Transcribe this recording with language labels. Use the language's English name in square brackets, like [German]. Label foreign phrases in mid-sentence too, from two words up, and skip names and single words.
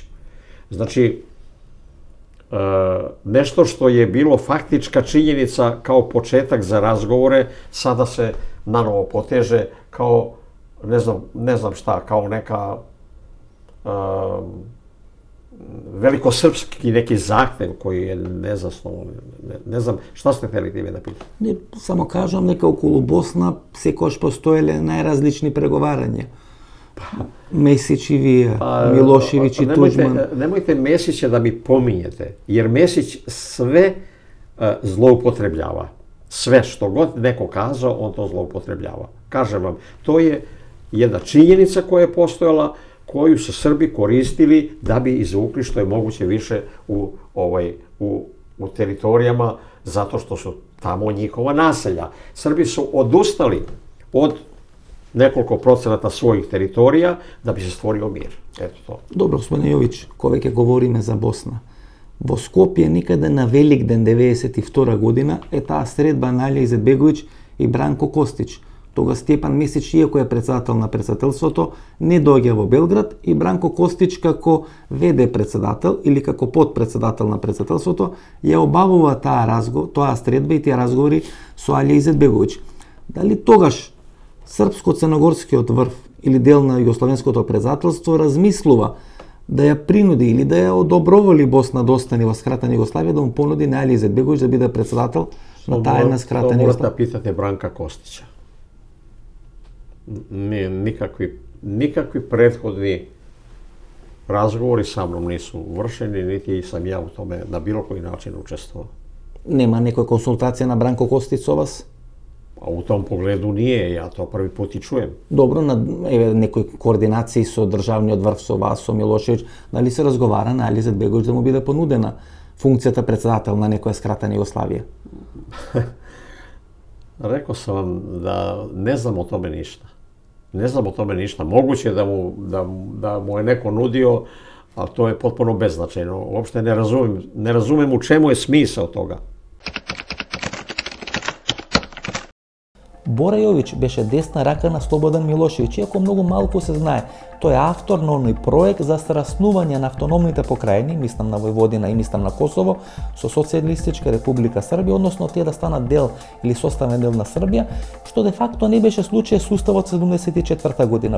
[Serbian] Znači, nešto što je bilo faktička činjenica kao početak za razgovore, sada se nanovo poteže kao, ne znam šta, kao neka velikosrpski neki zahtev koji je nezasnovan. Ne znam, šta ste hteli time da pitati? [Macedonian] Не, само кажам дека околу Босна секогаш постоеле најразлични преговарања. Месич и вие, Милошевиć и Туđman. [Serbian] Nemojte Mesića da mi pominjete, jer Mesić sve zloupotrebljava. Sve što god neko kazao, on to zloupotrebljava. Kažem vam, to je jedna činjenica koja je postojala, koju su Srbi koristili da bi izvukli što je moguće više u teritorijama, zato što su tamo njihova naselja. Srbi su odustali od nekoliko procenata svojih teritorija da bi se stvorio mir. Eto to. [Macedonian] Добро, господине Јовиć, кога веќе говориме за Босна. Во Скопје никаде на Великден 92 година е таа средба на Алија Изетбеговиќ и Бранко Костиć. Тога Стјепан Месич, иако е председател на председателството, не доаѓа во Белград и Бранко Костиć како ВД председател или како подпредседател на председателството ја обавува тоа средба и тие разговори со Алија Изетбеговиќ. Дали тогаш Српско-црногорскиот врв или дел на југословенското председателство размислува да ја принуди или да ја одоброволи Босна да остане во скратена Југославија, да му понуди на Алија Изетбеговиќ да биде председател на таа една скратена Југославија? Југославија. [Serbian] Питате Бранка Костиća. Nikakvi prethodni razgovori sa mnom nisu vršeni, niti sam ja u tome na bilo koji način učestvovao. [Macedonian] Нема некоја консултација на Бранко Костиć со вас? [Serbian] A u tom pogledu nije, ja to prvi put i čujem. [Macedonian] Добро, на некои координации со државниот врв, со вас, со Милошевиć, дали се разговара на Алија Изетбеговиќ да му биде понудена функцијата председател на некоја скратена Југославија? [Serbian] Rekao sam vam da ne znam o tome ništa. Ne znam o tome ništa. Moguće da mu je neko nudio, ali to je potpuno beznačajno. Uopšte ne razumem u čemu je smisao toga. [Macedonian] Бора Јовиć беше десна рака на Слободан Милошевиć, иако многу малку се знае. Тој е автор на оној проект за сраснување на автономните покрајни, мислам на Војводина и мислам на Косово, со Социјалистичка република Србија, односно тие да станат дел или составен дел на Србија, што [Latin] de facto [Macedonian] не беше случај со Уставот 74 година.